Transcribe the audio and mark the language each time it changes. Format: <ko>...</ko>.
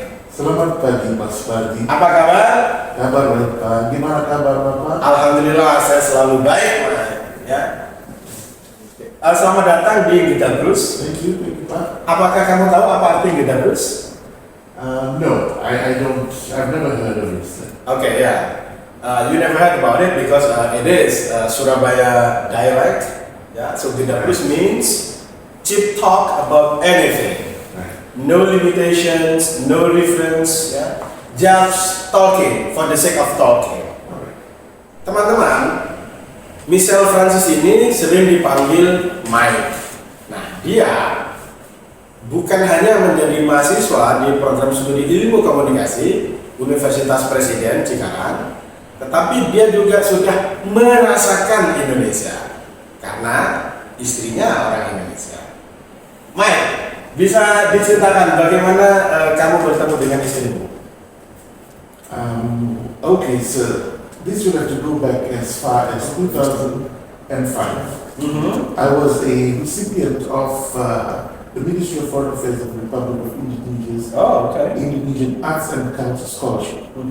<id>Selamat pagi, Mas Fardi. Apa kabar? Kabar baik, Pak. Gimana kabar Bapak? Alhamdulillah, saya selalu baik, Mike. Ya. Selamat datang di Gedabrus.</id> <en>Thank you, Pak.</en> <id>Apakah kamu tahu apa arti Gedabrus?</id> <en>No, I don't. I've never heard of it. Okay, yeah. You never heard about it because it is Surabaya dialect. Yeah, so Gedabrus means cheap talk about anything. No limitations, no reference, yeah. Just talking for the sake of talking.</en> <id>Teman-teman, Michelle Francis ini sering dipanggil Mike. Nah, dia bukan hanya menjadi mahasiswa di program studi ilmu komunikasi Universitas Presiden Cikarang, tetapi dia juga sudah merasakan Indonesia karena istrinya orang Indonesia. Mike, bisa diceritakan bagaimana kamu bertemu dengan istrimu?</id> <en>Okay, so this would have to go back as far as 2005. I was a recipient of the Ministry of Foreign Affairs of the Republic of Indonesia's Indonesian Arts and Culture Scholarship.</en>